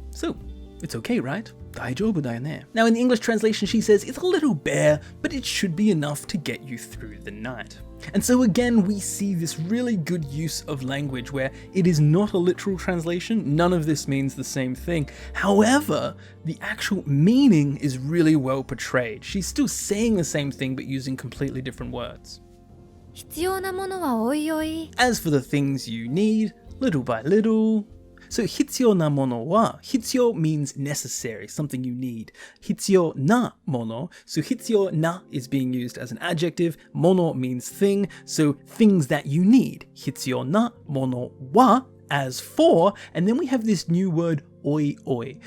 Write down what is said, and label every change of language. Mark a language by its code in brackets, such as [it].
[en] So it's okay, right? [ja] Daijoubu da yo ne. [en] Now in the English translation she says it's a little bare, but it should be enough to get you through the night. And so again we see this really good use of language where it is not a literal translation. None of this means the same thing. However, the actual meaning is really well portrayed. She's still saying the same thing but using completely different words. [ja] 必要なものはおいおい。 [en] As for the things you need, little by little. So [ja] 必要なものは, [en] 必要 means necessary, something you need. 必要なもの, so 必要な is being used as an adjective. もの means thing, so things that you need. [ja] 必要なものは [en] as for, and then we have this new word oi oi.